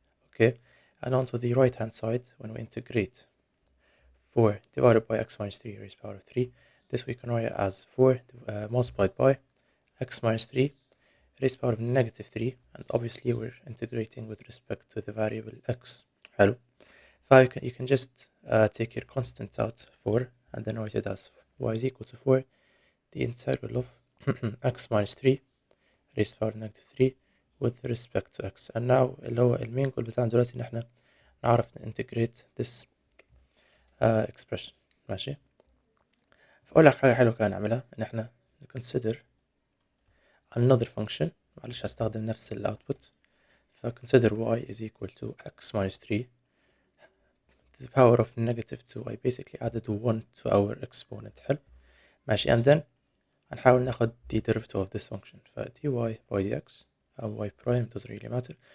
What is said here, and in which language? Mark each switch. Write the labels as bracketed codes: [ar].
[en] Okay, and onto the right hand side, when we integrate 4 divided by x minus 3 raised to the power of 3, this we can write it as 4 multiplied by x minus 3 raised to the power of negative 3, and obviously we're integrating with respect to the variable x. [ar] حلو. [en] You can just take your constant out 4 and then write it as y is equal to 4 the integral of x minus 3 raised to the power of negative 3 with respect to x. And now [ar] اللي هو المين جول بتاعنا دلوقتي ان احنا نعرف [en] integrate this expression. [ar] ماشي. فأقول لك حاجة حلوة كده نعملها ان احنا [en] consider another function. [ar] معلش هستخدم نفس ال output. [en] consider y is equal to x minus 3 to the power of negative 2. I basically added 1 to our exponent. [ar] حلو. ماشي. [en] And then [ar] هنحاول ناخد [en] the derivative of this function. dy by dx y prime doesn't really matter.